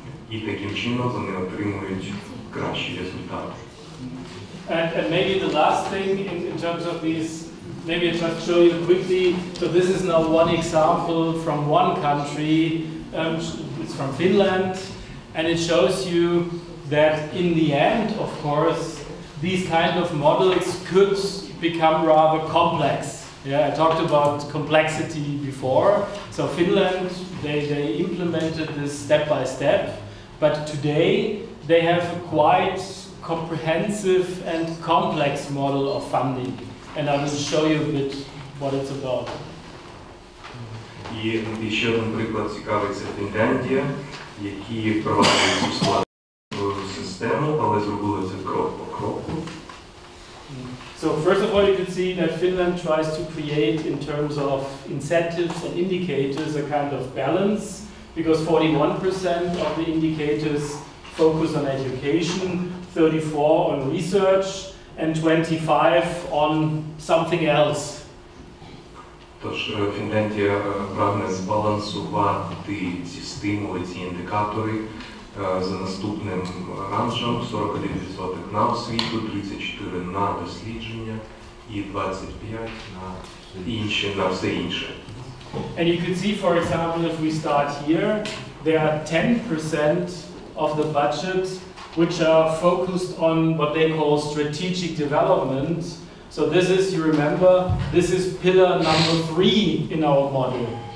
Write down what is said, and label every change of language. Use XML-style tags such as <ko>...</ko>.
<uk>І таким чином вони отримують кращі результати.</uk> <en>And maybe the last thing in terms of these, maybe I just show you quickly. So this is now one example from one country. It's from Finland, and it shows you that in the end, of course, these kind of models could become rather complex. Yeah, I talked about complexity before. So Finland, they implemented this step by step, but today they have a quite comprehensive and complex model of funding. And I will show you a bit what it's about.</en> <uk>І ще один приклад цікавий – це Фінляндія, які впроваджують цю складну систему, але зробили це крок по кроку.</uk> <en>So first of all, you can see that Finland tries to create, in terms of incentives and indicators, a kind of balance, because 41% of the indicators focus on education, 34 on research, and 25 on something else.</en> <uk>Тож Фінляндія прагне збалансувати ці стимули, ці індикатори за наступним ранжем: 41% на освіту, 34% на дослідження і 25% на все інше.</uk> <en>And you could see, for example, if we start here, there are 10% of the budget which are focused on what they call strategic development. So this is, you remember, this is pillar number 3 in our model.</en>